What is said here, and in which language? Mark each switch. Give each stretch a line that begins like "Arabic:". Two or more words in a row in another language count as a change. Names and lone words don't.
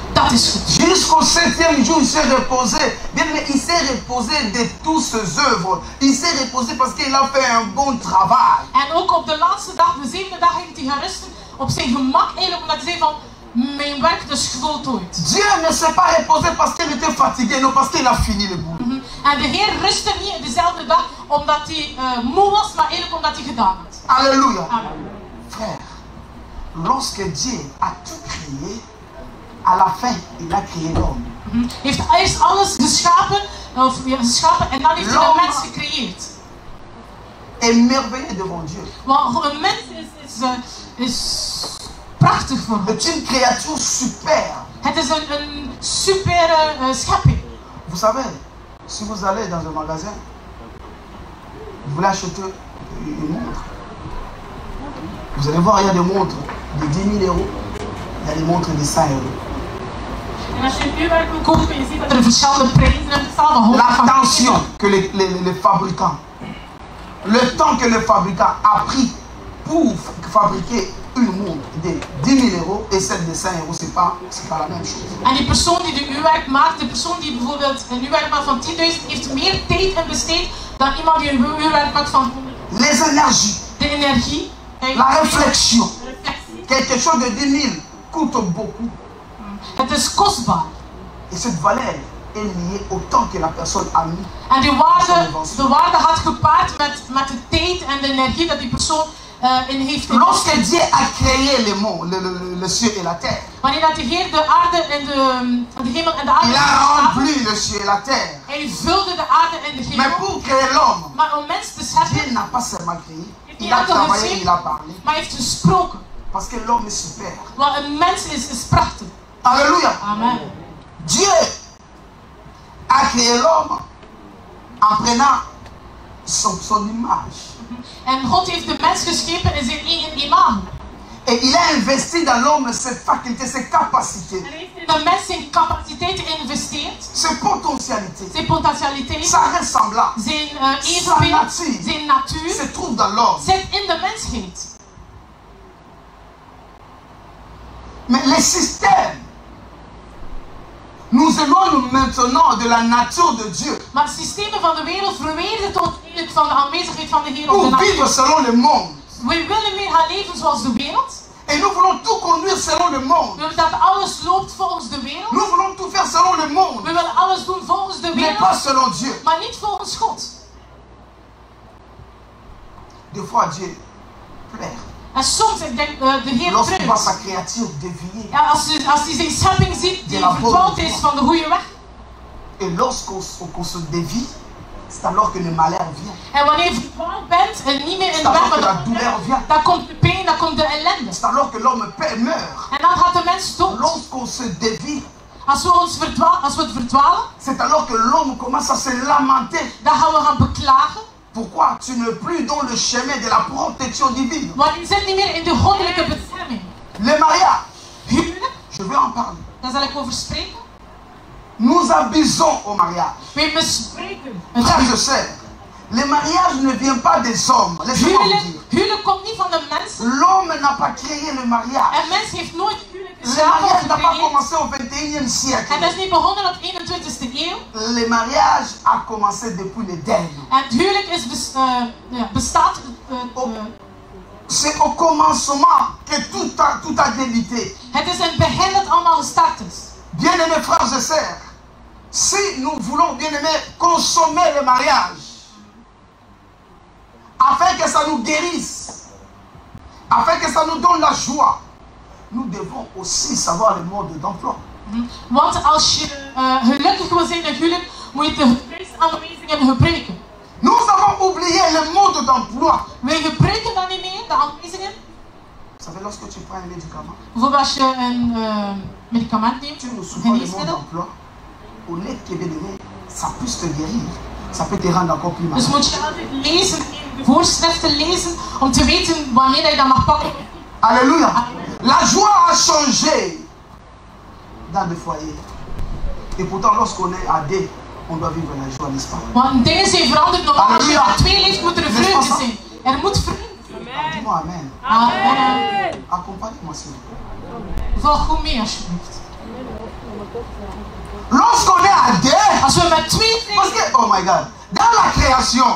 Dutch: Dat is goed.
French: Jusqu'au 7e jour, il s'est reposé. Bien, mais il s'est reposé de toutes ses œuvres. Il s'est reposé parce qu'il a fait un bon travail.
Dutch: En ook op de laatste dag, de 7e dag, heeft hij gaan rusten op zijn gemak. Eigenlijk omdat hij zei van, mijn werk is voltooid.
French: Dieu ne s'est pas reposé parce qu'il était fatigué, non, parce qu'il a fini le boulot.
Dutch: En de Heer rustte niet dezelfde dag omdat hij moe was, maar eigenlijk omdat hij gedaan had.
French: Alléluia. Amen. Frère, lorsque Dieu a tout créé, à la fin, il a créé l'homme.
Dutch: Hij heeft eerst alles geschapen, en dan heeft hij de mens gecreëerd.
French: Émerveillé devant Dieu.
Dutch: Want een mens is prachtig voor hem.
French: C'est une créature super.
Dutch: Het is een super schepping.
French: Vous savez, si vous allez dans un magasin, vous voulez acheter une montre, vous allez voir, il y a des montres de 10 000 euros, il y a des montres de 100 euros.
Dutch: En als je een uurwerk wil kopen, je ziet dat er verschillende prijzen zijn bestaan.
French: L'attention que les fabricants, le temps que le fabricant a pris pour fabriquer une montre de 10 000 euros et celle de 100 euros, c'est pas la même chose.
Dutch: En die persoon die de uurwerk maakt, de persoon die bijvoorbeeld een uurwerk maakt van 10.000, heeft meer tijd in besteed dan iemand die een uurwerk maakt van 100.
French: Les énergies,
Dutch: de energie,
French: la réflexion, quelque chose de 10 000 coûte beaucoup.
Dutch: Het is kostbaar.
French: Et cette valeur est liée au temps que la personne a mis.
Dutch: En de waarde had gepaard met de tijd en de energie dat die persoon in heeft.
French: Lorsque Dieu a créé le ciel et la terre,
Dutch: wanneer dat de Heer de aarde en de hemel en de aarde
French: il a rempli le ciel et la terre.
Dutch: Hij vulde de aarde en de hemel.
French: Mais pour créer l'homme,
Dutch: maar om mens te scheppen,
French: Dieu n'a pas seulement créé, il a travaillé, il a parlé.
Dutch: Maar hij heeft gesproken.
French: Parce que l'homme est super.
Dutch: Want een mens is prachtig.
French: Alléluia. Amen. Dieu a créé l'homme en prenant son image.
Dutch: En God heeft de mens geschepen in zijn eigen imago.
French: Et il a investi dans l'homme ses facultés, ses capacités.
Dutch: En hij heeft in de mens zijn capaciteiten geïnvesteerd.
French: Ses potentialités.
Dutch: Zijn potentialiteit.
French: Sa ressemblance.
Dutch: Zijn evenbeeld. Zijn natuur.
French: Se trouve dans l'homme.
Dutch: Zit in de mensheid.
French: Mais les systèmes nous éloignent maintenant de la nature de Dieu.
Dutch: Maar de systemen van de wereld verwijderen ons eigenlijk van de aanwezigheid van de Heer op de
French: Nous vivons selon le monde.
Dutch: We willen meer gaan leven zoals de wereld.
French: Et nous voulons tout conduire selon le monde.
Dutch: We willen dat alles loopt volgens de wereld.
French: Nous voulons tout faire selon le monde.
Dutch: We willen alles doen volgens de
French: Mais
Dutch: wereld.
French: pas selon Dieu.
Dutch: Maar niet volgens God.
French: Des fois Dieu plaît.
Dutch: En soms, ik denk, de Heer
French: lorsqu'il voit
Dutch: treurt.
French: sa créature déviée.
Dutch: Ja, als hij zijn schepping ziet die verdwaald is van de goede weg.
French: Et lorsqu'on se dévie, c'est alors que le malheur vient.
Dutch: En wanneer je verdwaald bent en niet meer in
French: C'est
Dutch: de
French: alors que
Dutch: weg
French: la
Dutch: bent,
French: douleur vient.
Dutch: dan komt de pijn, dan komt de ellende.
French: C'est alors que l'homme meurt.
Dutch: En dan gaat de mens dood.
French: Lorsqu'on se dévie,
Dutch: Als we het verdwalen,
French: c'est alors que l'homme commence à se lamenter.
Dutch: dan gaan we gaan beklagen.
French: Pourquoi tu n'es plus dans le chemin de la protection divine?
Dutch: Want je zit niet meer in de goddelijke bescherming.
French: Le mariage,
Dutch: Huwelijk,
French: je vais en parler.
Dutch: daar zal ik over spreken.
French: Nous abusons au mariage.
Dutch: Wij bespreken het
French: Frères et
Dutch: huwelijk.
French: sœurs, le mariage ne vient pas des hommes. Laissez-moi vous dire.
Dutch: Huwelijk komt niet van de mens.
French: L'homme n'a pas créé le mariage.
Dutch: En mens heeft nooit huwelijk
French: Le mariage n'a pas
Dutch: geschapen.
French: commencé au 21e siècle.
Dutch: En dat is niet begonnen op 21e eeuw.
French: Le mariage a commencé depuis l'Éden.
Dutch: En het huwelijk bestaat.
French: C'est au commencement que tout a débuté.
Dutch: Het is in het begin dat allemaal gestart is.
French: Bien-aimés frères et sœurs, si nous voulons, bien-aimés, consommer le mariage, afin que ça nous guérisse, afin que ça nous donne la joie, nous devons aussi savoir le mode d'emploi.
Dutch: Want als je gelukkig wil zijn in huwelijk, moet je de gebruiksaanwijzingen gebruiken.
French: Nous avons oublié le mode d'emploi.
Dutch: Wij gebruiken dat niet meer, de aanwijzingen.
French: Vous savez, lorsque tu prends un médicament,
Dutch: Bijvoorbeeld als je een medicament neemt,
French: tu nous souvent le mode
Dutch: geneesmiddel.
French: d'emploi, au lieu que bien-aimé, ça puisse te guérir, ça peut te rendre encore plus
Dutch: Dus
French: malade.
Dutch: moet je altijd lezen, de voorschriften lezen, om te weten wanneer je dat mag pakken.
French: Alléluia. La joie a changé dans le foyer. Et pourtant, lorsqu'on est à deux, on doit vivre la joie, n'est-ce pas?
Dutch: Want dingen zijn veranderd. Normaal als je Halleluja. met twee leeft, moet er een vreugde zijn. Er moet vreugde zijn.
French: Dis-moi Amen. Amen. Accompagne-moi s'il vous plaît.
Dutch: Volg goed mee alsjeblieft.
French: Lorsqu'on est à deux,
Dutch: Als we met twee
French: parce
Dutch: zijn,
French: que,
English: oh my God,
French: dans la création,